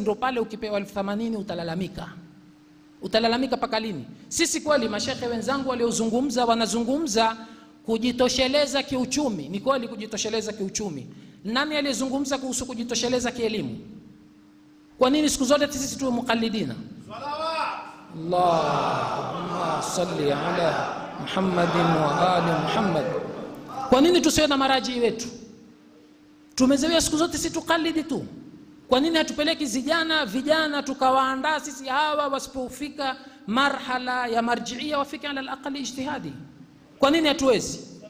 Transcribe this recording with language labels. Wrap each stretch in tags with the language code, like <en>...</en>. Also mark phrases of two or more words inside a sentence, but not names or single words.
<sw>Ndio pale ukipewa 80,000 utalalamika. Utalalamika paka lini? Sisi kweli mashekhe wenzangu waliozungumza wanazungumza kujitosheleza kiuchumi. Ni kweli kujitosheleza kiuchumi. Nani aliyezungumza kuhusu kujitosheleza kielimu? Kwa nini siku zote sisi tuwe muqallidina?</sw> <ar>Salawat. اللهم صل على محمد وآل محمد.</ar> <sw>Kwa nini tusiwe na maraji wetu? Tumezoea siku zote sisi tuqallidi tu. Kwa nini hatupeleki vijana tukawaandaa sisi hawa, wasipofika marhala ya marjiia wafike</sw> <ar>على الأقل اجتهادي?</ar> <sw>Kwa nini hatuwezi?</sw>